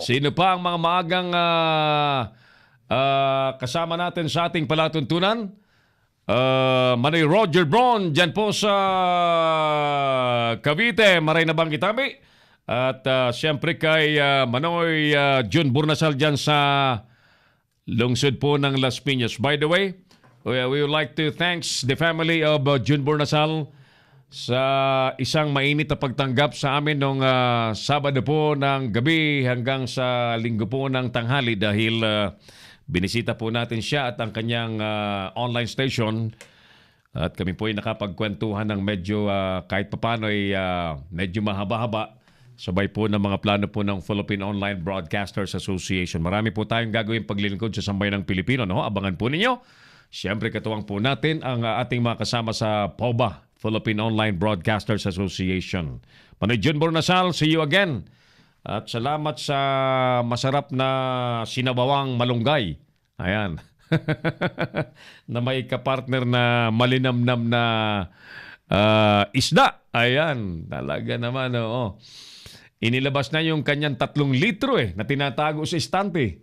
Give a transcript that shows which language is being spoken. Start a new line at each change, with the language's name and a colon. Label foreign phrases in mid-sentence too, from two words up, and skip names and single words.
Filipino: Sino pa ang mga maagang kasama natin sa ating palatuntunan? Manay Roger Braun dyan po sa Cavite,
Bikol: Maray na Bangkitabi.
Filipino: At siyempre kay Manoy Jun Burnasal dyan sa lungsod po ng Las Piñas.
English: By the way, we would like to thanks the family of Jun Burnasal
Filipino: sa isang mainit na pagtanggap sa amin nung Sabado po ng gabi hanggang sa Linggo po ng tanghali dahil binisita po natin siya at ang kanyang online station at kami po ay nakapagkwentuhan ng medyo kahit papano ay medyo mahaba-haba sabay po ng mga plano po ng Philippine Online Broadcasters Association. Marami po tayong gagawin paglilingkod sa sambayan ng Pilipino. No? Abangan po ninyo. Siyempre katuwang po natin ang ating mga kasama sa POBA, Philippine Online Broadcasters Association. Manoy Jun Bornasal,
English: see you again.
Filipino: At salamat sa masarap na sinabawang malunggay. Ayan. Na may kapartner na malinamnam na isda. Ayan. Talaga naman, oo. Inilabas na yung kanyang 3 litro na tinatago sa estante.